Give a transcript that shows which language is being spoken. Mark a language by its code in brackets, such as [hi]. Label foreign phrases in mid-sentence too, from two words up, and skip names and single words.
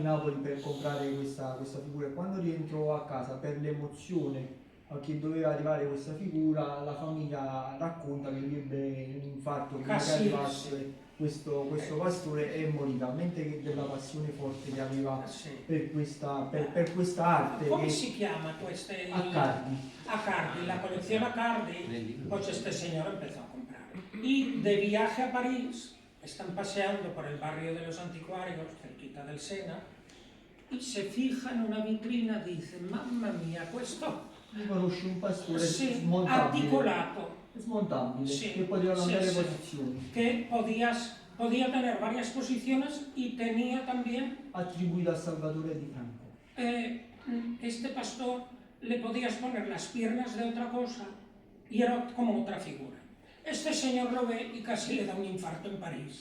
[it] Napoli per comprare questa figura, e quando rientrò a casa per l'emozione che doveva arrivare questa figura, la famiglia racconta che lui ebbe un infarto prima che arrivasse questo pastore e morì, talmente che della passione forte che aveva per questa arte. Come si chiama questa? [es] Accardi, la colección Accardi, pues este señor empezó a comprar. Y de viaje a París, están paseando por el barrio de los anticuarios, cerquita del Sena, y se fija en una vitrina y dice, [it] mamma mia, questo conosce un pastore smontabile, che poteva cambiare posizioni, [es] que podía tener varias posiciones y tenía también atribuido a Salvatore di Franco. Este pastor le podías poner las piernas de otra cosa y era como otra figura. Este señor lo ve y casi le da un infarto en París.